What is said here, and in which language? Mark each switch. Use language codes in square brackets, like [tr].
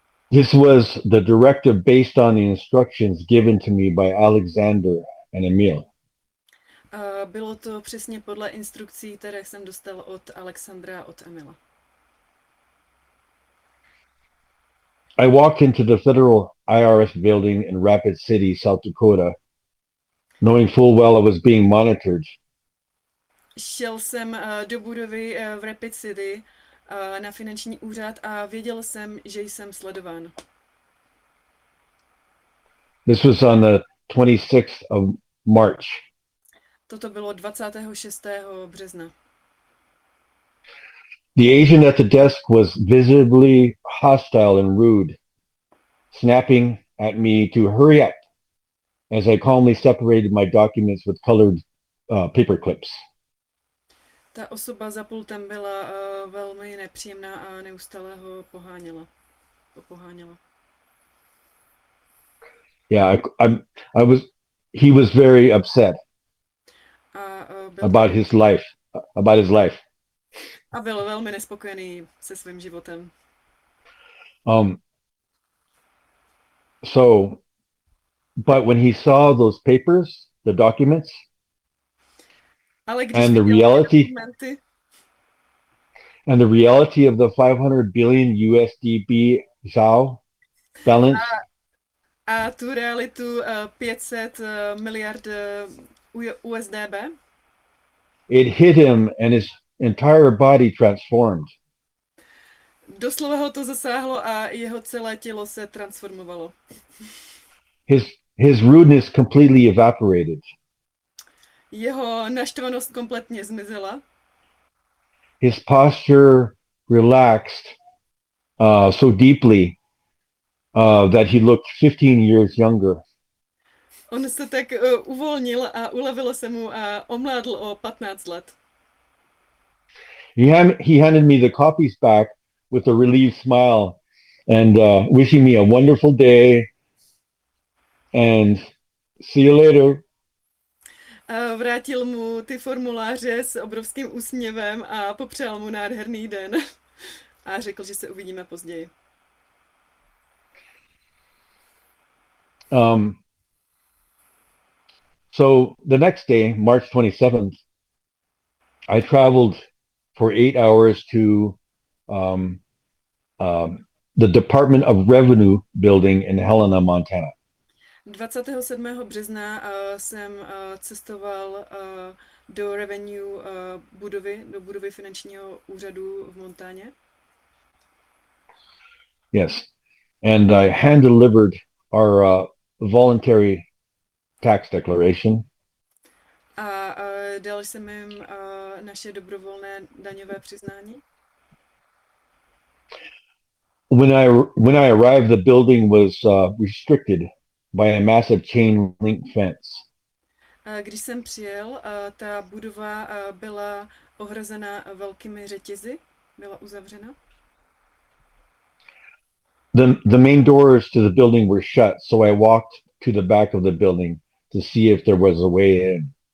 [en] This was the directive based on the instructions given to me by Alexander and Emil. [cs] Bylo to přesně podle instrukcí, které jsem dostal od Alexandra a od Emila. [en] I walked into the federal IRS building in Rapid City, South Dakota, knowing full well I was being monitored. [cs] Šel jsem do budovy v Rapid City na finanční úřad a věděl jsem, že jsem sledován. [en] This was on the 26th of March. [cs] Toto bylo 26. března. [en] The Asian at the desk was visibly hostile and rude, snapping at me to hurry up as I calmly separated my documents with colored paper clips. [cs] Ta osoba za pultem byla velmi nepříjemná a neustále ho poháněla. [en] Yeah, he was very upset. About his life. [cs] A byl velmi nespokojený se svým životem. [en] But when he saw those papers, the documents, [cs] ale když [en] and the reality, [cs] dokumenty. [en] And the reality of the 500 billion USDB Zhao balance, [cs] a tu realitu 500 miliard USDB. [en] It hit him and his entire body transformed. [cs] Doslova ho to zasáhlo a jeho celé tělo se transformovalo. [en] His rudeness completely evaporated. [cs] Jeho naštvanost kompletně zmizela. [en] His posture relaxed so deeply that he looked 15 years younger. [cs] On se tak uvolnil a ulevilo se mu a omládl o 15 let. [en] He handed me the copies back with a relieved smile and wishing me a wonderful day and see you later. [cs] Vrátil mu ty formuláře s obrovským úsměvem a popřál mu nádherný den a řekl, že se uvidíme později. [en] So the next day, March 27th, I traveled for 8 hours to the Department of Revenue building in Helena, Montana. [cs] 27. března jsem cestoval do revenue budovy, do budovy finančního úřadu v Montáně. [en] Yes, and I hand-delivered our voluntary tax declaration. [cs] A dal jsem jim naše dobrovolné daňové přiznání. [en] When I arrived, the building was restricted by a massive chain link fence. [cs] Když jsem přijel, ta budova byla ohrazena velkými řetězy, byla uzavřena. [en] The main doors to the building were shut, so I walked to the back of the building to see if there was a way in.